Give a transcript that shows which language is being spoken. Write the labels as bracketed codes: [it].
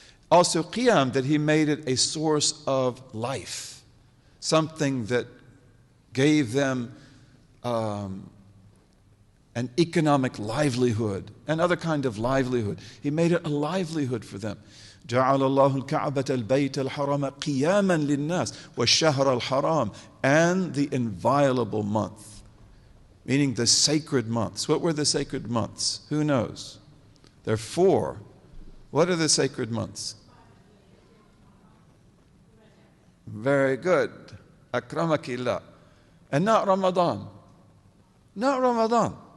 [en] Also qiyam, that He made it a source of life, something that gave them an economic livelihood, and other kind of livelihood. He made it a livelihood for them. [ar] جعل الله الكعبة البيت الحرام قياما للناس والشهر الحرام, [en] and the inviolable month, meaning the sacred months. What were the sacred months? Who knows? There are 4. What are the sacred months? Very good. Akramakillah. And not Ramadan. Not Ramadan.